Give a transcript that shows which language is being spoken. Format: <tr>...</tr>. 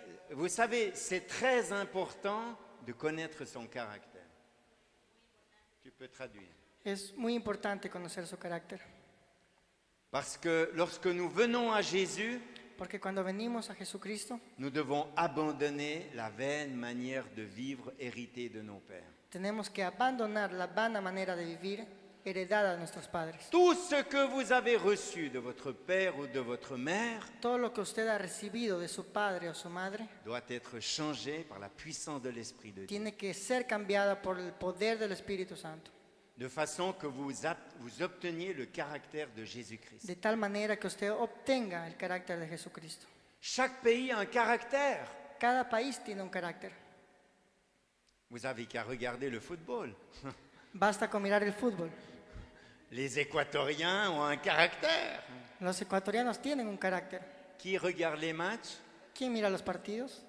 <fr>Vous savez, c'est très important de connaître son caractère. Tu peux traduire.</fr> <es>Es muy importante conocer su carácter,</es> <fr>Parce que lorsque nous venons à Jésus,</fr> <es>porque cuando venimos a Jesucristo</es> <fr>nous devons abandonner la vaine manière de vivre héritée de nos pères.</fr> <es>tenemos que abandonar la vana manera de vivir heredada de nuestros padres.</es> <fr>Tout ce que vous avez reçu de votre père ou de votre mère</fr> <es>Todo lo que usted ha recibido de su padre o su madre</es> <fr>doit être changé par la puissance de l'Esprit de Dieu,</fr> <es>tiene que ser cambiada por el poder del Espíritu Santo,</es> <fr>de façon que vous obteniez le caractère de Jésus-Christ.</fr> <es>de tal manera que usted obtenga el carácter de Jesucristo.</es> <fr>Chaque pays a un caractère.</fr> <es>Cada país tiene un carácter.</es> <fr>Vous avez qu'à regarder le football.</fr> <es>Basta con mirar el fútbol.</es> <fr>Les Équatoriens ont un caractère.</fr> <es>Los ecuatorianos tienen un carácter.</es> <fr>Qui regarde les matchs?</fr> <es>¿Quién mira los partidos?</es>